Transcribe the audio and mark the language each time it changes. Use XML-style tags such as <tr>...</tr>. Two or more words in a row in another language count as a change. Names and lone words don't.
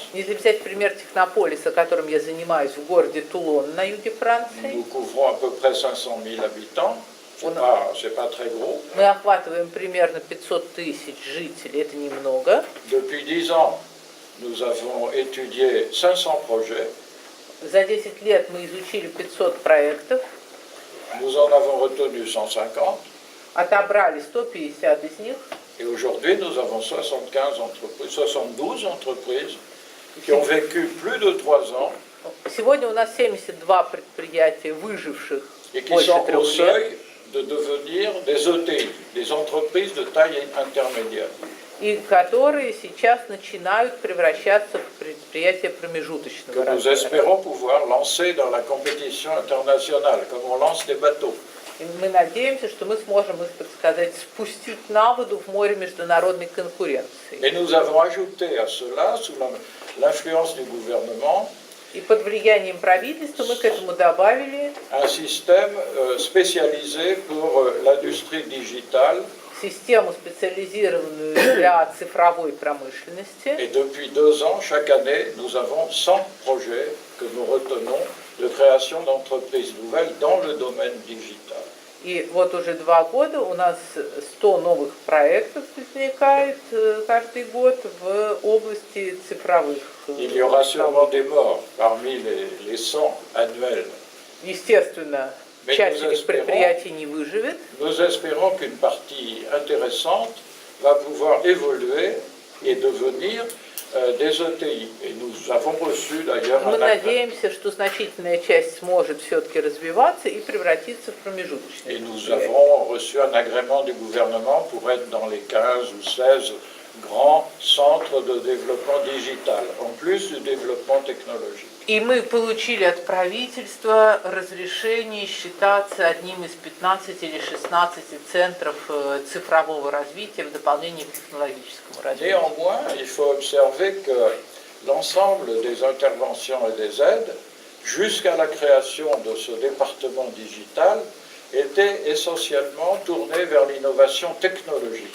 <ru>Если взять пример технополиса, которым я занимаюсь в городе Тулон на юге Франции,</ru> <fr>nous couvrons à peu près 500 000 habitants. C'est pas très gros.</fr> <ru>мы охватываем примерно 500 тысяч жителей, это немного.</ru> <fr>Depuis 10 ans, nous avons étudié 500 projets.</fr> <ru>За 10 лет мы изучили 500 проектов,</ru> <fr>Nous en avons retenu 150.</fr> <ru>отобрали 150 из них,</ru> <fr>Et aujourd'hui, nous avons 72 entreprises qui ont vécu plus de 3 ans</fr> <ru>Сегодня у нас 72 предприятия, выживших</ru> <fr>et qui</fr> <ru>больше</ru> <fr>sont au</fr> <ru>3 лет,</ru> <fr>seuil de devenir des ETI, des entreprises de taille intermédiaire.</fr> <ru>и которые сейчас начинают превращаться в предприятия промежуточного</ru> <fr>Que nous</fr> <ru>размера.</ru> <fr>espérons pouvoir lancer dans la compétition internationale, comme on lance des bateaux.</fr> <ru>И мы надеемся, что мы сможем их, так сказать, спустить на воду в море международной конкуренции.</ru> <fr>Et nous avons ajouté à cela, sous l'influence du gouvernement,</fr> <ru>И под влиянием правительства мы к этому добавили</ru> <fr>un système spécialisé pour l'industrie digitale.</fr> <ru>систему, специализированную для цифровой промышленности.</ru> <fr>Et depuis 2 ans, chaque année, nous avons 100 projets que nous retenons de création d'entreprises nouvelles dans le domaine digital.</fr> <ru>И вот уже 2 года у нас 100 новых проектов возникает каждый год в области цифровых.</ru> <fr>Il y aura sûrement des morts parmi les 100 annuels.</fr> <ru>Естественно,</ru> <fr>Mais</fr> <ru>часть</ru> <fr>nous</fr> <ru>этих</ru> <fr>espérons-</fr> <ru>предприятий не выживет,</ru> <fr>Nous espérons qu'une partie intéressante va pouvoir évoluer et devenir des ETI. Et nous avons reçu d'ailleurs</fr> <ru>мы</ru> <fr>un acte.</fr> <ru>надеемся, что значительная часть сможет все-таки развиваться и превратиться в промежуточные</ru> <fr>Et nous</fr> <ru>предприятия.</ru> <fr>avons reçu un agrément du gouvernement pour être dans les 15 ou 16 grands centres de développement digital, en plus du développement technologique.</fr> <ru>И мы получили от правительства разрешение считаться одним из 15 или 16 центров цифрового развития в дополнение к технологическому развитию.</ru> <fr>Néanmoins, il faut observer que l'ensemble des interventions et des aides, jusqu'à la création de ce département digital, étaient essentiellement tournées vers l'innovation technologique.</fr>